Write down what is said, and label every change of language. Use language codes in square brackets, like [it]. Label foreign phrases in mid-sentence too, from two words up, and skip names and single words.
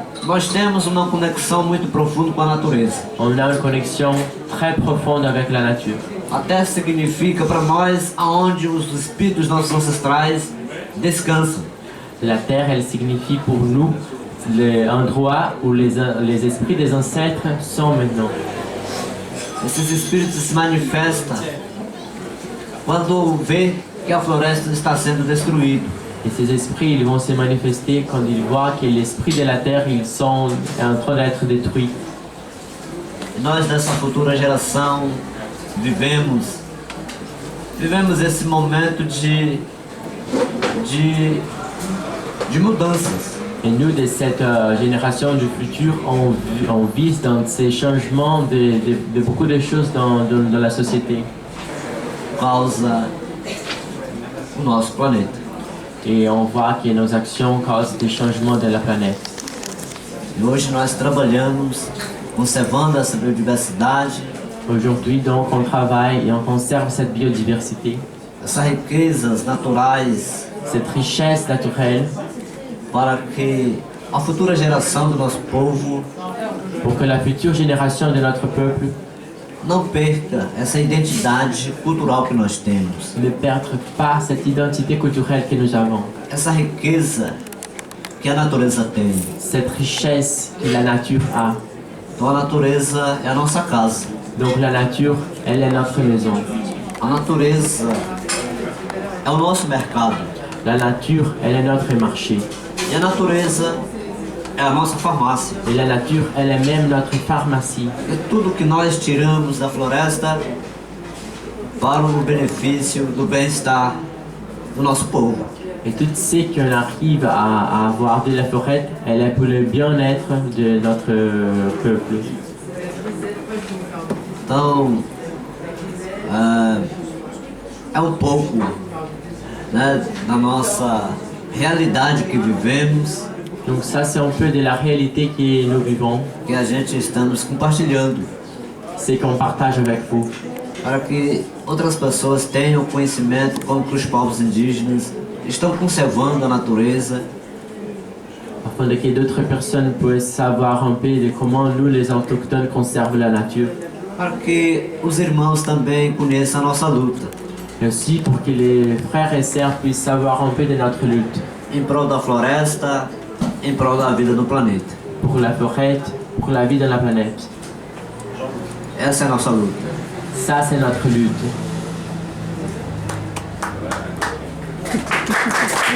[pt] Nós temos uma conexão muito profunda com a natureza. [fr] On a une connexion très profonde avec la nature. [pt] A terra significa para nós aonde os espíritos dos nossos ancestrais descansam. [fr] La terre, elle signifie pour nous l'endroit où les esprits des ancêtres sont maintenant. [pt] Esses espíritos se manifestam quando vê que a floresta está sendo destruída. [fr] Et ces esprits, ils vont se manifester quand ils voient que l'esprit de la terre, ils sont en train d'être détruits. [pt] E nós dessa futura geração vivemos esse momento de mudanças. [fr] Et nous, de cette génération du futur, on vise dans ces changements de beaucoup de choses dans la société. [pt] Causa o nosso planeta. [fr] Et on voit que nos actions causent des changements de la planète. [pt] E hoje nós trabalhamos conservando essa biodiversidade, [fr] Aujourd'hui, donc, on travaille et on conserve cette biodiversité, [pt] essas riquezas naturais, [fr] cette richesse naturelle, [pt] para que a futura geração do nosso povo [fr] pour que la future génération de notre peuple [pt] não perca essa identidade cultural que nós temos, [fr] ne perde pas cette identité culturelle que nous avons, [pt] essa riqueza que a natureza tem. [fr] cette richesse que la nature a. [pt] Então a natureza é a nossa casa, [fr] Donc la nature, elle est notre maison. [pt] a natureza é o nosso mercado [fr] La nature, elle est notre marché. [pt] e a natureza é a nossa farmácia. [fr] Et la nature, elle est même notre pharmacie. [pt] E tudo que nós tiramos da floresta para o benefício do bem-estar do nosso povo. [fr] Et tout ce qu'on arrive à avoir de la forêt, elle est pour le bien-être de notre peuple. [pt] Então, é um pouco, né, da nossa realidade que vivemos, [fr] Donc ça, c'est un peu de la réalité que nous vivons, [pt] que a gente estamos compartilhando, [fr] c'est qu'on partage avec vous, [pt] para que outras pessoas tenham conhecimento como que os povos indígenas estão conservando a natureza, [fr] afin que d'autres personnes puissent savoir un peu de comment nous, les autochtones, conservent la nature. [pt] para que os irmãos também conheçam a nossa luta, [fr] Et aussi pour que les frères et sœurs puissent savoir un peu de notre lutte [pt] em prol da floresta, em prol da vida no planeta. [fr] pour la forêt, pour la vie de la planète. [pt] Essa é a nossa luta. [fr] Ça, c'est notre lutte.